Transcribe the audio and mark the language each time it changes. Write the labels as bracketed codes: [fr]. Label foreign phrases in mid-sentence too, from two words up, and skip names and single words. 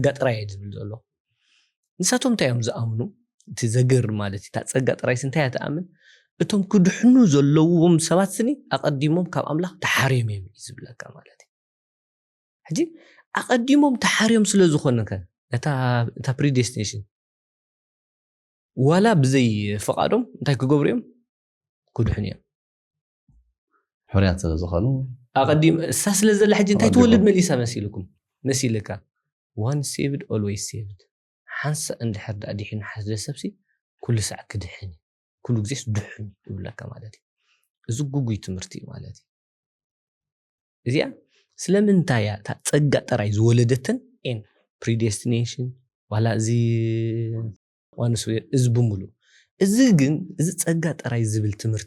[ti] ጥራይ ዝብል ዘሎ ንሳቶም እንታይ እዮም ዝኣምኑ እቲ ዘግር ማለት እታ ፀጋ ጥራይ እንታይ እያ ትኣምን እቶም ክድሕኑ ዘለዎም ሰባት ስኒ ኣቐዲሞም ካብ ኣምላኽ ተሓርዮም እዮም ዝብለካ ማለት እዩ ሕጂ ኣቐዲሞም ተሓርዮም ስለ ዝኾነከ እታ ፕሪዴስቲኔሽን ዋላ ብዘይ ፈቃዶም እንታይ ክገብሩ እዮም ክድሕኑ እዮም ሕርያት ዝኾኑ ኣቐዲም እሳ ስለ ዘላ ሕጂ እንታይ ትወልድ መሊሳ መሲልካ [en] one saved always saved [ti] ሓንሳ እንድሕር ዳ ዲሕን ሓደ ሰብሲ ኩሉ ሰዓት ክድሕን ኩሉ ግዜስ ድሕን ይብለካ ማለት እዩ እዚ ጉጉይ ትምህርቲ ማለት እዩ እዚኣ ስለምንታይ እያ እታ ፀጋ ጥራይ ዝወለደትን [en] and predestination [ti] ዋላ እዚ ዋንስ እዚ ብምሉ እዚ ግን እዚ ፀጋ ጥራይ ዝብል ትምህርቲ